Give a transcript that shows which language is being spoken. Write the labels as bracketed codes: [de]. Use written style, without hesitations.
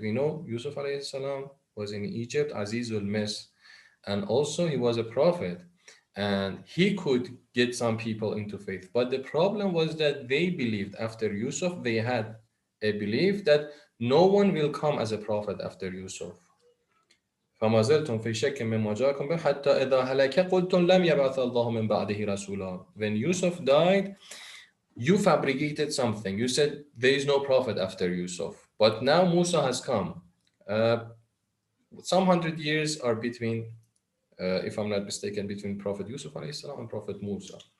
[en] We know Yusuf alayhi salam was in Egypt, Azizul Misr, and also he was a prophet, and he could get some people into faith. But the problem was that they believed after Yusuf, they had a belief that no one will come as a prophet after Yusuf. [ar] فما زلتم في شك مما جاءكم به حتى إذا هلك قلتم لم يبعث الله من بعده رسولا. [en] When Yusuf died, you fabricated something. You said there is no prophet after Yusuf. But now Musa has come. Some 100 years are between, if I'm not mistaken, between Prophet Yusuf alayhi salam and Prophet Musa.